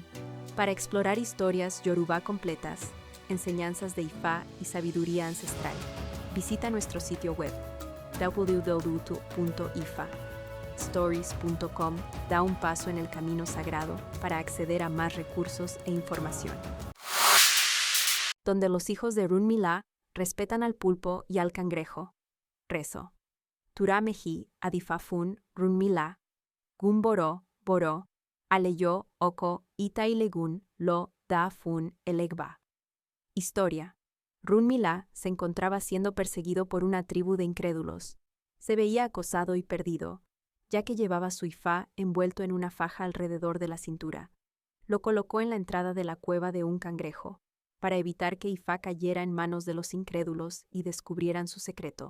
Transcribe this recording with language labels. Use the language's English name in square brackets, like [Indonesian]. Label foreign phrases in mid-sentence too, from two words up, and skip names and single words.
[Spanish] Para explorar historias yoruba completas, enseñanzas de Ifa y sabiduría ancestral, visita nuestro sitio web www.ifastories.com. Da un paso en el camino sagrado para acceder a más recursos e información. Donde los hijos de Orunmila respetan al pulpo y al cangrejo. [Yoruba] Rezo. Turameji adifafun Runmila, Gumboro, Boro, Aleyo, Oko, Itailegun, Lo, Da Fun, Elegba. [Spanish] Historia. Runmila se encontraba siendo perseguido por una tribu de incrédulos. Se veía acosado y perdido, ya que llevaba su Ifa envuelto en una faja alrededor de la cintura. Lo colocó en la entrada de la cueva de un cangrejo, para evitar que Ifa cayera en manos de los incrédulos y descubrieran su secreto.